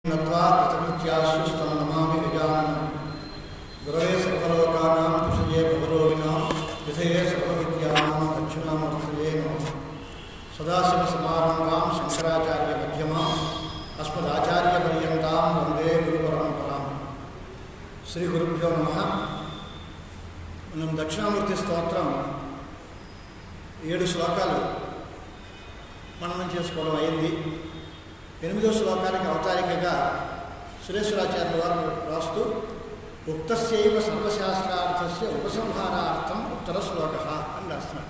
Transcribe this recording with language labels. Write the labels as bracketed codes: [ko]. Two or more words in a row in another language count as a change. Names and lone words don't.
[sa] नत्वाकृतकृत्याश्रुस्तं नमामि गजाननं गुरवे सर्वलोकानां कुशये भवरोगिणां विधये सर्वविद्यानां दक्षिणामूर्तये नमः। सदाशिवसमारम्भां शङ्कराचार्यमध्यमाम् अस्मदाचार्यपर्यन्तां वन्दे गुरुपरम्परां। श्रीगुरुभ्यो नमः। [te] మనం దక్షిణామూర్తి స్తోత్రం 7 శ్లోకాలు మననం చేసుకోవడం అయింది. 8వ శ్లోకానికి అవతారికగా సురేశ్వరాచార్యుల వారు రాస్తూ [sa] ఉక్తస్యైవ సర్వశాస్త్రార్థస్య ఉపసంహారార్థం ఉత్తర శ్లోక [te] అని రాస్తున్నారు.